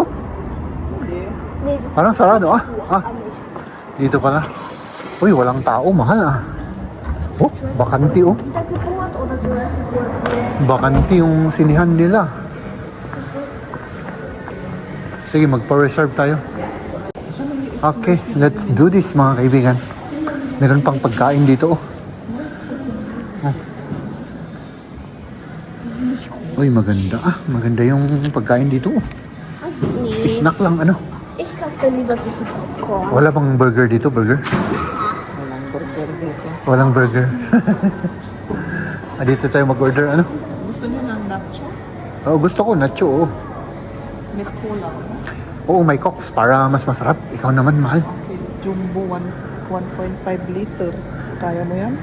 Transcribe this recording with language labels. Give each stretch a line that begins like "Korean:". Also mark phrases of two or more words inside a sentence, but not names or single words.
Filipino: Parang sarado, ah. Ah, dito pala. Uy, walang tao, mahal, ah. Oh, bakanti, oh. Bakanti yung sinihan nila. Sige, magpa-reserve tayo.
English: Okay, let's do this,
Filipino: mga kaibigan. Meron pang pagkain dito, oh. Oh. Uy, maganda, ah. Maganda yung pagkain dito, oh.
German: Nee,
Filipino: Snack lang, ano.
German: ich kaufe dann lieber so Popcorn.
Filipino: Wala bang burger dito, burger? Walang burger dito. Walang burger. Ah, dito tayo mag-order, ano? Gusto niyo ng nacho? Oh, gusto ko, nacho, oh. May kulang. Oo, may cokes para mas masarap. Ikaw naman, mahal. Okay, Jumbo 1.5 liter. Kaya mo yan?